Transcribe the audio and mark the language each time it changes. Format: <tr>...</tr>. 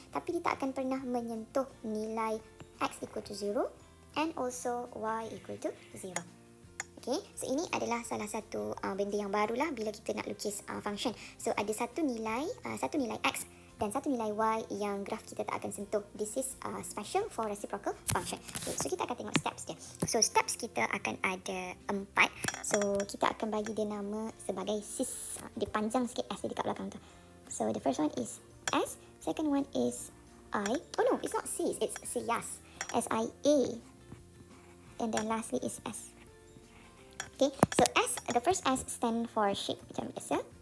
<ms>Tapi dia tak akan pernah menyentuh nilai x equal to 0</ms> <en>and also y equal to 0.</en> <ms>Okay, so ini adalah salah satu benda yang barulah bila kita nak lukis function. So ada satu nilai x dan satu nilai y yang graf kita tak akan sentuh.</ms> <en>This is special for reciprocal function.</en> <ms>Okay, so kita akan tengok steps dia. So steps kita akan ada 4. So kita akan bagi dia nama sebagai sis. Dia panjang sikit s dia dekat belakang tu.</ms> <en>So the first one is s, second one is I. Oh no, it's not sis, it's sias. S-I-A. And then lastly is s. Okay, so S, the first S stand for shape</en> <ms>macam biasa.</ms>